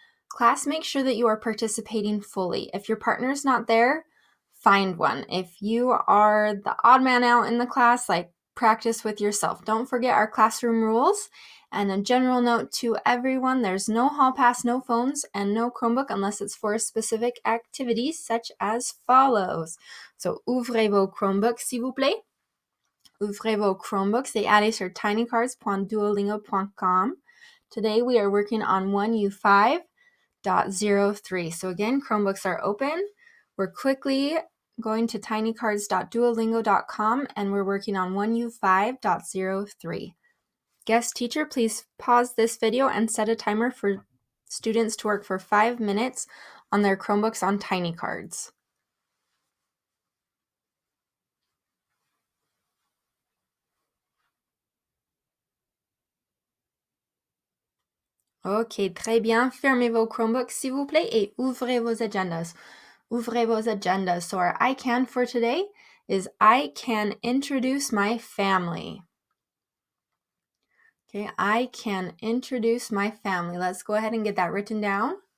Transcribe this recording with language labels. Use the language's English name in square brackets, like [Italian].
[English] Class, make sure that you are participating fully. If your partner's not there, find one. If you are the odd man out in the class, practice with yourself. Don't forget our classroom rules. And a general note to everyone, there's no hall pass, no phones, and no Chromebook unless it's for specific activities such as follows. [French] So, ouvrez vos Chromebooks, s'il vous plaît. Ouvrez vos Chromebooks et allez sur tinycards.duolingo.com. [English] Today we are working on 1U5.03. So again, Chromebooks are open. We're quickly going to tinycards.duolingo.com and we're working on 1U5.03. Guest teacher, please pause this video and set a timer for students to work for 5 minutes on their Chromebooks on Tiny Cards. [French] Ok, très bien. Fermez vos Chromebooks, s'il vous plaît, et ouvrez vos agendas. Ouvrez vos agendas. [English] So our I can for today is I can introduce my family. Okay, I can introduce my family. Let's go ahead and get that written down.